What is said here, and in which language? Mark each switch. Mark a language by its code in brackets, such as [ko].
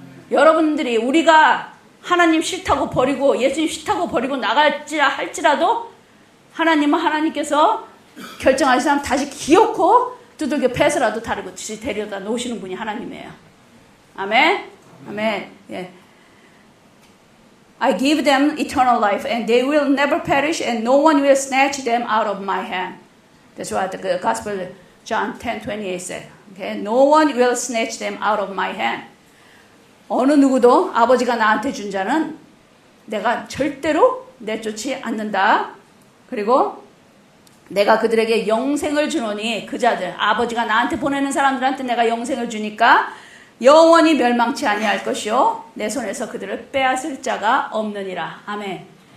[ko] 여러분들이 우리가 하나님 싫다고 버리고 예수님 싫다고 버리고 나갈지라 할지라도 하나님은 하나님께서 결정하시면 다시 기어코 두들겨 패서라도 다시 데려다 놓으시는 분이 하나님이에요. 아멘. 아멘. 예. [en] I give them eternal life and they will never perish and no one will snatch them out of my hand. That's what the Gospel John 10:28 said. Okay? No one will snatch them out of my hand. [ko] 어느 누구도 아버지가 나한테 준 자는 내가 절대로 내쫓지 않는다. 그리고 내가 그들에게 영생을 주노니 그 자들 아버지가 나한테 보내는 사람들한테 내가 영생을 주니까 영원히 멸망치 아니할 것이요 내 손에서 그들을 빼앗을 자가 없느니라. 아멘.